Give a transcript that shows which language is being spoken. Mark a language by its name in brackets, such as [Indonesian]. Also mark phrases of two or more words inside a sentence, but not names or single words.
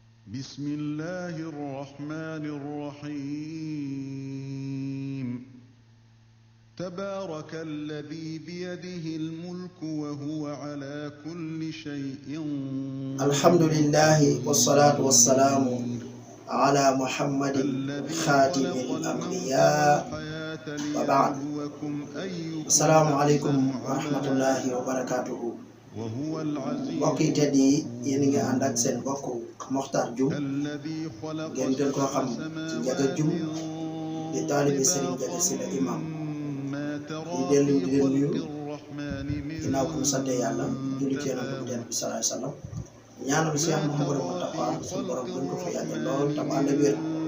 [Arabic] بسم الله الرحمن الرحيم تبارك الذي بيده الملك وهو على كل شيء الحمد لله والصلاة والسلام على محمد خاتم الأنبياء وبعد. السلام عليكم ورحمة الله وبركاته. [Wolof] mbokk yi tedd yi yéen a ngi ànd ak seen mbokk Mokhtar Dioum ngeen gën koo xam ci Ndiaga Dioum di taalibi Serigne Ndiaga Sylla imam di dellu di leen nuyu ginnaaw bu mu sante yàlla julli ci Yonent bi [Arabic] صلى الله عليه وسلم [Wolof] ñaanal Cheikh Mouhamadou Moustapha suñu borom gën ko fa yàggal lool tam ànd ak wér.